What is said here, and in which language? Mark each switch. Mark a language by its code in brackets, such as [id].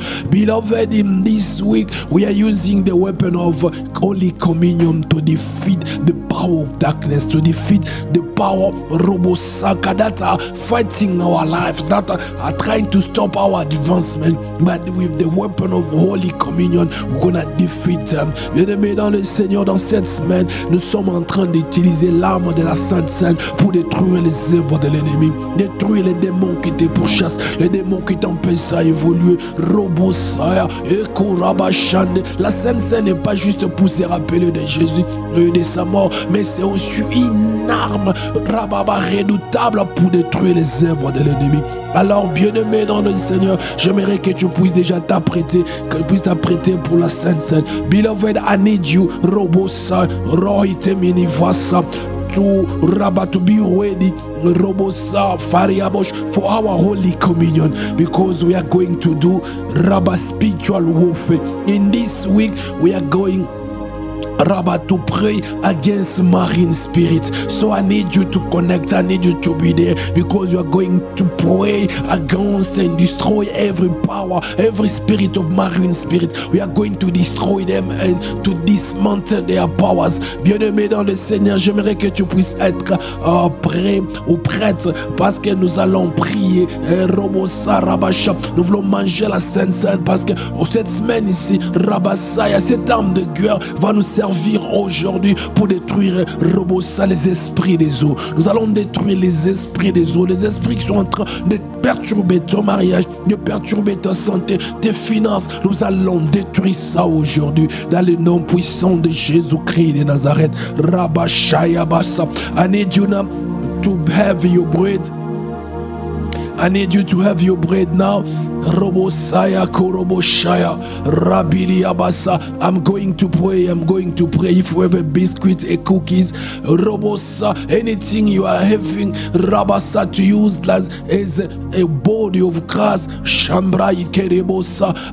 [en] Beloved, in this week, we are using the weapon of Holy Communion to defeat the power of darkness, to defeat the power Robosaka that are fighting our lives, that are trying to stop our advancement. But with the weapon of Holy Communion, we're gonna defeat them. [fr] Bien-aimés dans le Seigneur, dans cette semaine, nous sommes en train d'utiliser l'arme de la Sainte Seine pour détruire les œuvres de l'ennemi, détruire les démons qui te pourchassent, les démons qui t'empêchent à évoluer. Robosaya, Ekorabashande. La Sainte Seine n'est pas juste pour se rappeler de Jésus et de sa mort, mais c'est aussi une arme Rababa redoutable pour détruire les œuvres de l'ennemi. Alors, bien-aimé dans le Seigneur, j'aimerais que tu puisses déjà t'apprêter, que tu puisses t'apprêter pour la Sainte Seine. [en] Beloved, I need you, Robosa, Roite Minivasa, to Rabba to be ready, Robosa, Fariabosh, for our Holy Communion, because we are going to do Rabba spiritual warfare. In this week, we are going Rabba to pray against marine spirits. So I need you to connect, I need you to be there, because you are going to pray against and destroy every power, every spirit of marine spirit. We are going to destroy them and to dismantle their powers. [fr] Bien-aimé dans le Seigneur, j'aimerais que tu puisses être prêt ou prête, parce que nous allons prier. Robosa Rabasha, nous voulons manger la Sainte Seine, parce que cette semaine ici, Rabasaya, cette arme de guerre va nous servir aujourd'hui pour détruire Robosa, les esprits des eaux. Nous allons détruire les esprits des eaux, les esprits qui sont en train de perturber ton mariage, de perturber ta santé, tes finances. Nous allons détruire ça aujourd'hui dans le nom puissant de Jésus-Christ de Nazareth. Rabashaya Basa. [en] I need you now to have your bread. I need you to have your bread now. Robosaya Koroboshaya Rabili Abasa. I'm going to pray. I'm going to pray. If you have a biscuit, a cookies, Robosa, anything you are having, Rabasa, to use as a body of grass, Shambra Ikerebosa.